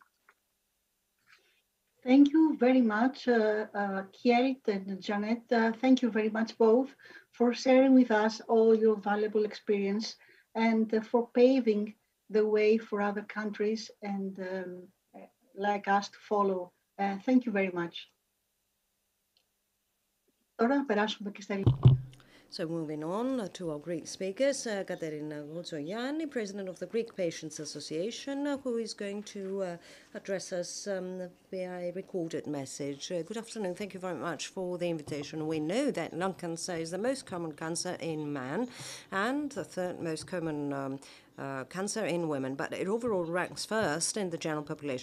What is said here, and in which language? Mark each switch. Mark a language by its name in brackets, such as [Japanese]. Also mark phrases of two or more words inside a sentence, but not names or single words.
[English] Thank you very much, Kierit and Janet. Thank you very much both for sharing with us all your valuable experience and for paving the way for other countries and like us to follow. Thank you very much. [Greek] Τώρα περάσουμε και στα [English] So moving on to our Greek speakers, Katerina Gotzogianni, President of the Greek Patients Association, who is going to address us via recorded message. Good afternoon. Thank you very much for the invitation. We know that lung cancer is the most common cancer in man and the third most common cancer in women, but it overall ranks first in the general population.